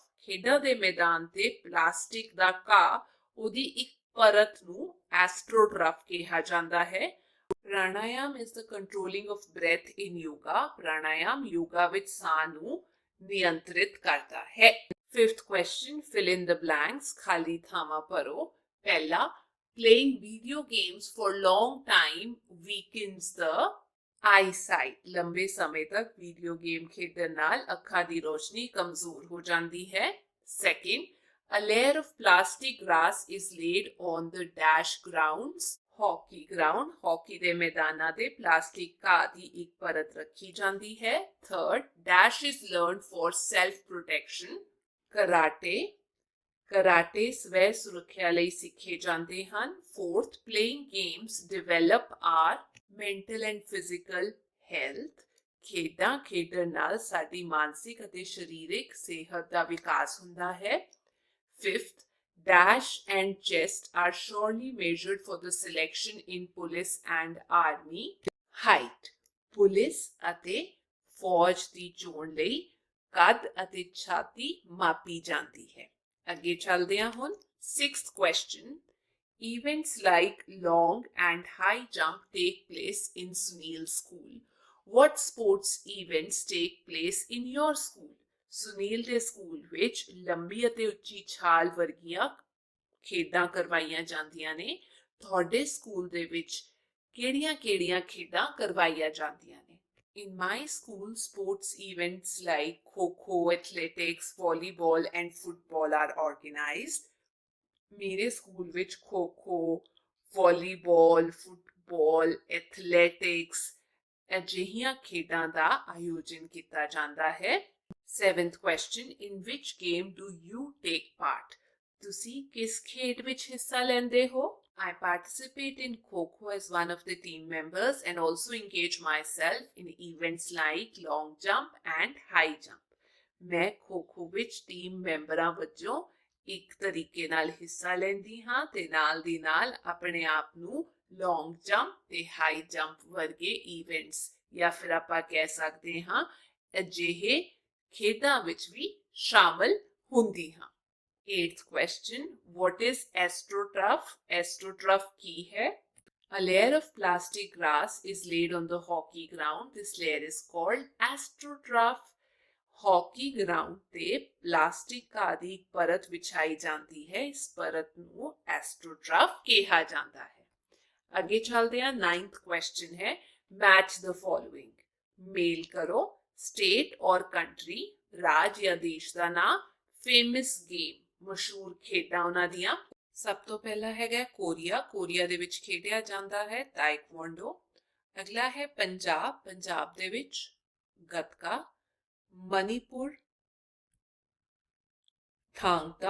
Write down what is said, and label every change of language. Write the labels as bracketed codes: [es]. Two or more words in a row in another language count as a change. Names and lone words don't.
[pa] ਖੇਡਾਂ ਦੇ ਮੈਦਾਨ ਤੇ ਪਲਾਸਟਿਕ ਦਾ ਘਾਹ ਉਹਦੀ ਇੱਕ ਪਰਤ ਨੂੰ astroturf ਕਿਹਾ ਜਾਂਦਾ ਹੈ [en] Pranayam is the controlling of breath in yoga. [pa] Pranayam yoga ਵਿੱਚ ਸਾਹ ਨੂੰ ਨਿਯੰਤਰਿਤ ਕਰਦਾ ਹੈ। [en] Fifth question, fill in the blanks, [pa] ਖਾਲੀ ਥਾਵਾਂ ਭਰੋ। ਪਹਿਲਾ, [en] playing video games for long time weakens the eyesight. [pa] ਲੰਬੇ ਸਮੇਂ ਤੱਕ [en] video game [pa] ਖੇਡਣ ਨਾਲ ਅੱਖਾਂ ਦੀ ਰੋਸ਼ਨੀ ਕਮਜ਼ੋਰ ਹੋ ਜਾਂਦੀ ਹੈ। [en] Second, a layer of plastic grass is laid on the dash grounds. Hockey ground, hockey [pa] ਦੇ ਮੈਦਾਨਾਂ ਤੇ ਪਲਾਸਟਿਕ ਘਾਹ ਦੀ ਇੱਕ ਪਰਤ ਰੱਖੀ ਜਾਂਦੀ ਹੈ। [en] Third, dash is learned for self protection. [pa] Karate ਸਵੈ ਸੁਰੱਖਿਆ ਲਈ ਸਿੱਖੇ ਜਾਂਦੇ ਹਨ। [en] Fourth, playing games develop our mental and physical health. [pa] ਖੇਡਾਂ ਖੇਡਣ ਨਾਲ ਸਾਡੀ ਮਾਨਸਿਕ ਅਤੇ ਸਰੀਰਕ ਸਿਹਤ ਦਾ ਵਿਕਾਸ ਹੁੰਦਾ ਹੈ। [en] Fifth, dash and chest are surely measured for the selection in police and army. Height, [pa] ਪੁਲਿਸ ਅਤੇ ਫੌਜ ਦੀ ਚੋਣ ਲਈ ਕੱਦ ਅਤੇ ਛਾਤੀ ਮਾਪੀ ਜਾਂਦੀ ਹੈ। ਅੱਗੇ ਚੱਲਦੇ ਹਾਂ ਹੁਣ। [en] Sixth question, events like long and high jump take place in Sunil school. What sports events take place in your school? [pa] ਸੁਨੀਲ ਦੇ ਸਕੂਲ ਵਿੱਚ ਲੰਬੀ ਅਤੇ ਉੱਚੀ ਛਾਲ ਵਰਗੀਆਂ ਖੇਡਾਂ ਕਰਵਾਈਆਂ ਜਾਂਦੀਆਂ ਨੇ। ਤੁਹਾਡੇ ਸਕੂਲ ਦੇ ਵਿੱਚ ਕਿਹੜੀਆਂ-ਕਿਹੜੀਆਂ ਖੇਡਾਂ ਕਰਵਾਈਆਂ ਜਾਂਦੀਆਂ ਨੇ? [en] In my school, sports events like Kho-Kho, athletics, volleyball and football are organized. [pa] ਮੇਰੇ ਸਕੂਲ ਵਿੱਚ ਖੋ-ਖੋ, [en] volleyball, football, athletics [pa] ਅਜਿਹੀਆਂ ਖੇਡਾਂ ਦਾ ਆਯੋਜਨ ਕੀਤਾ ਜਾਂਦਾ ਹੈ। [en] Seventh question, in which game do you take part? [pa] ਤੁਸੀਂ ਕਿਸ ਖੇਡ ਵਿੱਚ ਹਿੱਸਾ ਲੈਂਦੇ ਹੋ? [en] I participate in Kho-Kho as one of the team members and also engage myself in events like long jump and high jump. [pa] ਮੈਂ ਖੋ-ਖੋ ਵਿੱਚ ਟੀਮ ਮੈਂਬਰਾਂ ਵਜੋਂ ਇੱਕ ਤਰੀਕੇ ਨਾਲ ਹਿੱਸਾ ਲੈਂਦੀ ਹਾਂ ਤੇ ਨਾਲ ਦੀ ਨਾਲ ਆਪਣੇ ਆਪ ਨੂੰ [en] long jump [pa] ਤੇ [en] high jump [pa] ਵਰਗੇ ਇਵੈਂਟਸ ਜਾਂ ਫਿਰ ਆਪਾਂ ਕਹਿ ਸਕਦੇ ਹਾਂ ਅਜਿਹੇ ਖੇਡਾਂ ਵਿੱਚ ਵੀ ਸ਼ਾਮਲ ਹੁੰਦੀ ਹਾਂ। [en] Eighth question, what is astroturf? [pa] Astroturf ਕੀ ਹੈ? [en] A layer of plastic grass is laid on the hockey ground. This layer is called astroturf. Hockey ground [pa] ਤੇ ਪਲਾਸਟਿਕ ਘਾਹ ਦੀ ਇੱਕ ਪਰਤ ਵਿਛਾਈ ਜਾਂਦੀ ਹੈ। ਇਸ ਪਰਤ ਨੂੰ astroturf ਕਿਹਾ ਜਾਂਦਾ ਹੈ। ਅੱਗੇ ਚੱਲਦੇ ਹਾਂ। [en] Ninth question ਹੈ, match the following. [pa] ਮੇਲ ਕਰੋ [en] state or country, [pa] ਰਾਜ ਜਾਂ ਦੇਸ਼ ਦਾ ਨਾਮ, [en] famous game, [pa] ਮਸ਼ਹੂਰ ਖੇਡਾਂ ਉਹਨਾਂ ਦੀਆਂ। ਸਭ ਤੋਂ ਪਹਿਲਾ ਹੈਗਾ ਕੋਰੀਆ। ਕੋਰੀਆ ਦੇ ਵਿੱਚ ਖੇਡਿਆ ਜਾਂਦਾ ਹੈ ਤਾਇਕਵਾਂਡੋ। ਅਗਲਾ ਹੈ ਪੰਜਾਬ। ਪੰਜਾਬ ਦੇ ਵਿੱਚ ਗੱਤਕਾ। ਮਨੀਪੁਰ, ਥਾਂਗਤਾ।